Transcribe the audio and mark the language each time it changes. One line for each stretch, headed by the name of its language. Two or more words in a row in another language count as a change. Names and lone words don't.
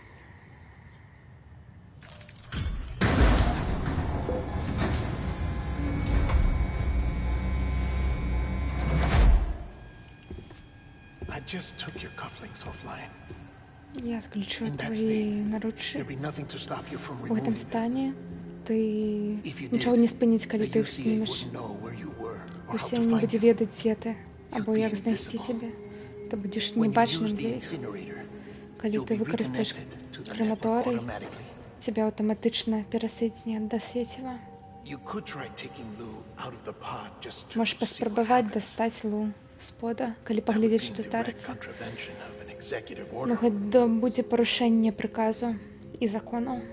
English: I just took your cufflinks offline.
Russian: Я отключу твои наручи.
English: There'd be nothing to stop you from
Russian: В этом
English: removing them.
Belarusian: стане ты
English: If you
Belarusian: нічого
English: did,
Belarusian: не спыніць, калі
English: the
Belarusian: ты іх
English: UCA
Belarusian: знімеш.
English: wouldn't know where you were or how
Belarusian: Усе
English: to
Belarusian: не
English: find
Belarusian: будзе
English: you.
Belarusian: ведаць, дзе ты, або
English: be
Belarusian: як знайсці
English: invisible.
Belarusian: цябе. Ты будзеш
English: When you use
Belarusian: небачным
English: the
Belarusian: для іх.
English: incinerator,
Belarusian: Калі
English: you'll
Belarusian: ты
English: be
Belarusian: выкарыстаеш
English: reconnected to the network
Belarusian: крематорый,
English: automatically.
Belarusian: цябе аўтаматычна перасоединяць да сеціва.
English: You could try taking Lou out of the pod just to
Belarusian: Можаш
English: see what
Belarusian: паспрабаваць
English: happens.
Belarusian: дастаць Лу з пода, калі
English: That would
Belarusian: паглядзець,
English: be
Belarusian: што
English: in direct
Belarusian: здарыцца.
English: contravention of an executive
Belarusian: Ну
English: order.
Belarusian: гэта будзе парушэнне прыказу і законаў.